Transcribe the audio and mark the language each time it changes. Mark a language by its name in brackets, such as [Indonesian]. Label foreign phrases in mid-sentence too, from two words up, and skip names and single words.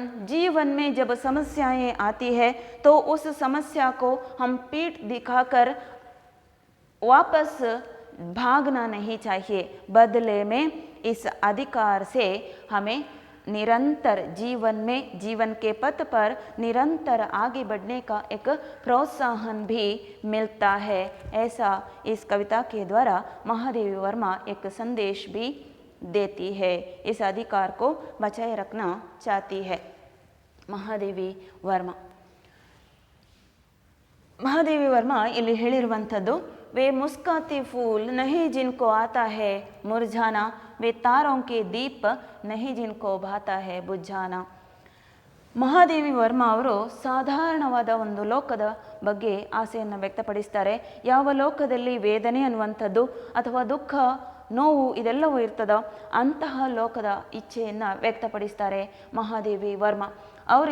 [Hindi] जीवन में जब समस्याएं आती है तो उस समस्या को हम पीठ दिखाकर वापस भागना नहीं चाहिए, बदले में इस अधिकार से हमें निरंतर जीवन में, जीवन के पथ पर निरंतर आगे बढ़ने का एक प्रोत्साहन भी मिलता है। ऐसा इस कविता के द्वारा महादेवी वर्मा एक संदेश भी देती है, इस अधिकार को बचाए रखना चाहती है महादेवी वर्मा। [Kannada] महादेवी वर्मा ಇಲ್ಲಿ ಹೇಳಿರುವಂಥದ್ದು, [Hindi] वे मुस्काते फूल नहीं जिनको आता है मुरझाना, वे तारों के दीप नहीं जिनको भाता है बुझाना। [Kannada] ಮಹಾದೇವಿ ವರ್ಮಾ ಅವರು ಸಾಧಾರಣವಾದ ಒಂದು ಲೋಕದ ಬಗ್ಗೆ ಆಸೆಯನ್ನು ವ್ಯಕ್ತಪಡಿಸ್ತಾರೆ. ಯಾವ ಲೋಕದಲ್ಲಿ ವೇದನೆ ಅನ್ನುವಂಥದ್ದು ಅಥವಾ ದುಃಖ, ನೋವು ಇದೆಲ್ಲವೂ ಇರ್ತದೋ ಅಂತಹ ಲೋಕದ ಇಚ್ಛೆಯನ್ನು ವ್ಯಕ್ತಪಡಿಸ್ತಾರೆ ಮಹಾದೇವಿ ವರ್ಮಾ ಅವರು.